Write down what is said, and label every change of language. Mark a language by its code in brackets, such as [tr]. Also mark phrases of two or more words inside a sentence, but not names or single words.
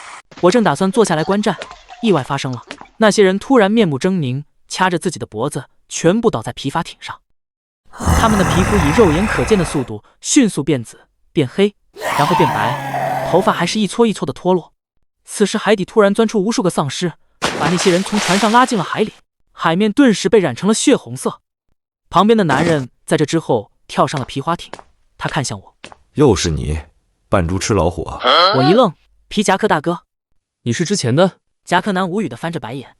[zh] 我正打算坐下來觀戰，意外發生了，那些人突然面目猙獰，掐着自己的脖子，全部倒在皮筏艇上。他們的皮膚以肉眼可見的速度迅速變紫、變黑，然後变白，頭髮還是一撮一撮的脫落。此時海底突然鑽出無數個喪屍，把那些人從船上拉進了海裡，海面頓時被染成了血紅色。旁邊的男人在這之後跳上了皮划艇，他看向我，又是你，扮豬吃老虎啊！我一愣，皮夹克大哥，你是之前的？夹克男无语的翻着白眼。